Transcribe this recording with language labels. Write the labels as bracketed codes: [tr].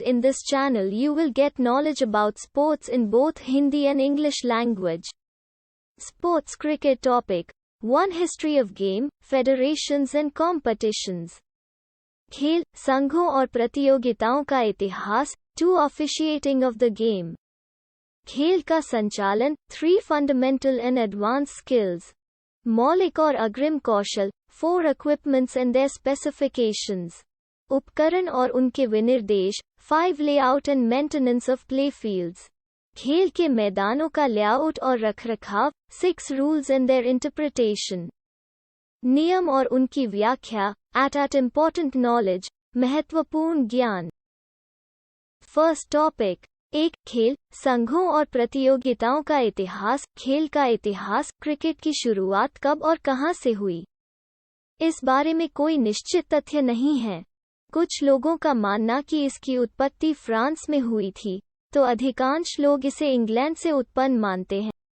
[en] In this channel you will get knowledge about sports in both Hindi and English language. Sports cricket topic 1. History of game, federations and competitions. [hi] खेल, संघों और प्रतियोगिताओं का इतिहास. 2. [en] Officiating of the game. [hi] खेल का संचालन. 3. [en] Fundamental and advanced skills. [hi] मौलिक और अग्रिम कौशल. 4. [en] Equipments and their specifications. [hi] उपकरण और उनके विनिर्देश. 5. [en] Layout and maintenance of playfields. [hi] खेल के मैदानों का लेआउट और रखरखाव. 6. [en] Rules and their interpretation. [hi] नियम और उनकी व्याख्या. [en] At important knowledge. [hi] महत्वपूर्ण ज्ञान. [en] First topic 1. [hi] खेल, संघों और प्रतियोगिताओं का इतिहास. खेल का इतिहास. क्रिकेट की शुरुआत कब और कहां से हुई? इस बारे में कोई निश्चित तथ्य नहीं है. कुछ लोगों का मानना कि इसकी उत्पत्ति फ्रांस में हुई थी, तो अधिकांश लोग इसे इंग्लैंड से उत्पन्न मानते हैं.